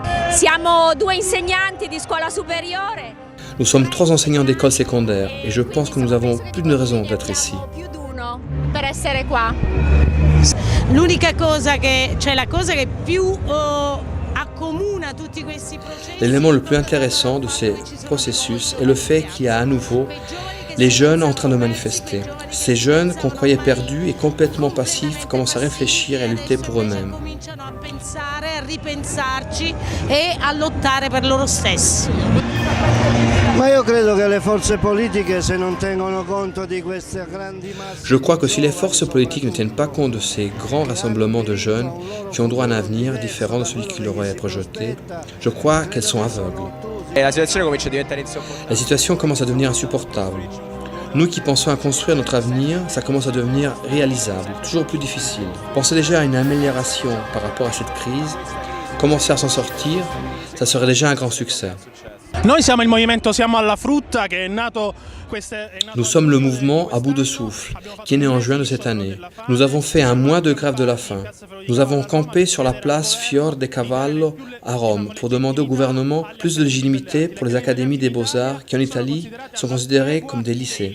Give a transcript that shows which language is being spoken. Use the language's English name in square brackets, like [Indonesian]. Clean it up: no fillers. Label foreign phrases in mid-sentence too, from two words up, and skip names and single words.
[Italian] Siamo 2 insegnanti di scuola superiore. [French] Nous sommes 3 enseignants d'école secondaire et je pense que nous avons plus d'une raison d'être ici. [Italian] Per essere qua. L'unica cosa che, cioè la cosa che più accomuna tutti questi processi. [French] L'élément le plus intéressant de ces processus est le fait qu'il y a à nouveau les jeunes en train de manifester. Ces jeunes qu'on croyait perdus et complètement passifs commencent à réfléchir et à lutter pour eux-mêmes. [Italian] Cominciano a pensare, a ripensarci e a lottare per loro stessi. Ma io credo che le forze politiche, se non tengono conto di queste grandi masse. [French] Je crois que si les forces politiques ne tiennent pas compte de ces grands rassemblements de jeunes qui ont droit à un avenir différent de celui qui leur est projeté, je crois qu'elles sont aveugles. La situation commence à devenir insupportable. Nous qui pensons à construire notre avenir, ça commence à devenir réalisable, toujours plus difficile. Pensez déjà à une amélioration par rapport à cette crise. Commencer à s'en sortir, ça serait déjà un grand succès. [Italian] Noi siamo il movimento Siamo alla Frutta che è nato. [French] Nous sommes le mouvement à bout de souffle, qui est né en juin de cette année. Nous avons fait un mois de grève de la faim. Nous avons campé sur la place Fior de Cavallo à Rome pour demander au gouvernement plus de légitimité pour les académies des beaux-arts qui en Italie sont considérées comme des lycées.